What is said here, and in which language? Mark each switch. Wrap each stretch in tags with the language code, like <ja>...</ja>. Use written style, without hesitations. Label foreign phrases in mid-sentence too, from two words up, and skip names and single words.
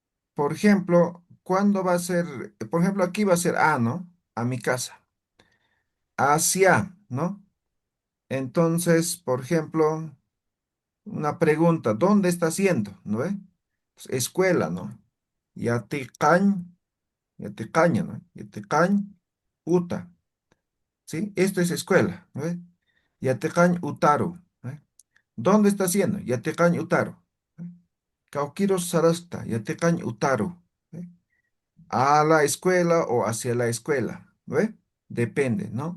<es>Por ejemplo, ¿cuándo va a ser? Por ejemplo, aquí va a ser a, ¿no? A mi casa. Hacia, ¿no? Entonces, por ejemplo, una pregunta, ¿dónde está haciendo? ¿No ve? Pues, escuela, ¿no?</es> <ay>Yaticañ, Yaticaña, ¿no? Yaticañ, Uta,</ay> <es>¿sí? Esto es escuela, ¿no ve?</es> <ay>Yaticañ, Utaru,</ay> <es>¿no ve? ¿Dónde está haciendo?</es> <ay>Yaticañ, Utaru.</ay> <es>¿No ve?</es> <ay>Cauquiro Sarasta, Yaticañ, Utaru.</ay> <es>¿No ve? A la escuela o hacia la escuela, ¿no ve? Depende, ¿no?</es>